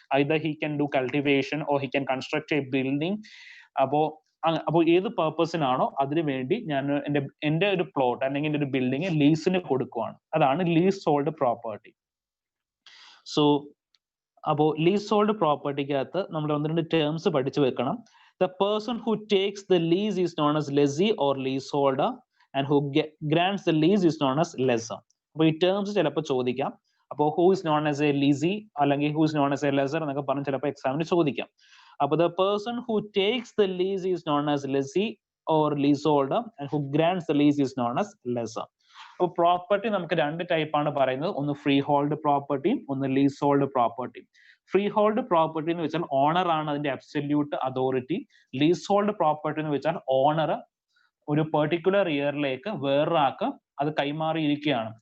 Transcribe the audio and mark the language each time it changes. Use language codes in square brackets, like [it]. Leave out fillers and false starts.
[en] Either he can do cultivation or he can construct a building. [ml] അപ്പോൾ ഏത് പർപ്പസിനാണോ അതിനു വേണ്ടി ഞാൻ എന്റെ ഒരു പ്ലോട്ട് അല്ലെങ്കിൽ എന്റെ ഒരു ബിൽഡിംഗ് ലീസിന് കൊടുക്കുവാണ്. അതാണ് ലീസ് ഹോൾഡ് പ്രോപ്പർട്ടി. സോ അപ്പോൾ ലീസ് ഹോൾഡ് പ്രോപ്പർട്ടിക്കകത്ത് നമ്മൾ ഒന്ന് രണ്ട് ടേംസ് പഠിച്ചു വെക്കണം. [en] The person who takes the lease is known as lessee or leaseholder, and who grants the lease is known as lessor. [ml] അപ്പോൾ ഈ ടേംസ് ചിലപ്പോൾ ചോദിക്കാം. അപ്പോൾ [en] who is known as a lessee [ml] അല്ലെങ്കിൽ [en] who is known as a lessor [ml] എന്നൊക്കെ പറഞ്ഞ് ചിലപ്പോൾ എക്സാമിന് ചോദിക്കാം. [en] അപ്പോൾ the person who takes the lease is known as lessee or leaseholder, and who grants the lease is known as lessor. [ml] അപ്പോൾ property നമുക്ക് രണ്ട് ടൈപ്പാണ് പറയുന്നത്. ഒന്ന് ഫ്രീ ഹോൾഡ് പ്രോപ്പർട്ടിയും ഒന്ന് lease hold പ്രോപ്പർട്ടിയും. Free hold property എന്ന് വെച്ചാൽ ഓണർ ആണ് അതിന്റെ absolute authority. Lease hold property എന്ന് വെച്ചാൽ ഓണർ ഒരു പെർട്ടിക്കുലർ ഇയറിലേക്ക് വേറൊരാൾക്ക് അത് കൈമാറിയിരിക്കുകയാണ്.